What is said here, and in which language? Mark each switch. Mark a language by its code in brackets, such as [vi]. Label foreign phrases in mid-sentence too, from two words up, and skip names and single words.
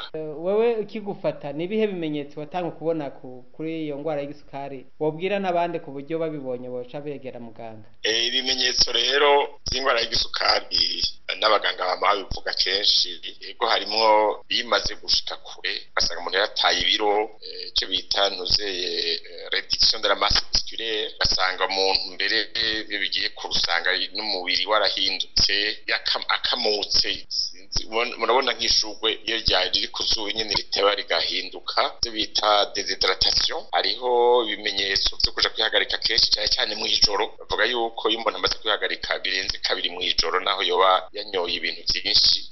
[rn] Wewe ukigufata nibihe bimenyetso watanga kubona kuri iyo ngwara y'igisukari wobwira n'abandi ku buryo babibonye boca begera muganga? Ibimenyetso rero by'ingwara y'igisukari n'abaganga bama bivuga kenshi, yego harimwo bimaze gushika kure basanga umuntu yataye ibiro, cyo bita nuzeye [fr] réduction de la masse musculaire, [rn] basanga umuntu mbere bigiye kurusanga n'umubiri warahindutse akamutse. Murabona nk'ishugwe iyo riri kuzuba nyene riteba rigahinduka, byo bita déshydratation. Hariho ibimenyetso byo kuja kwihagarika kenshi cyane mw'ijoro, bavuga yuko iyo umuntu amaze kwihagarika birenze kabiri mw'ijoro naho yoba yanyoye ibintu byinshi.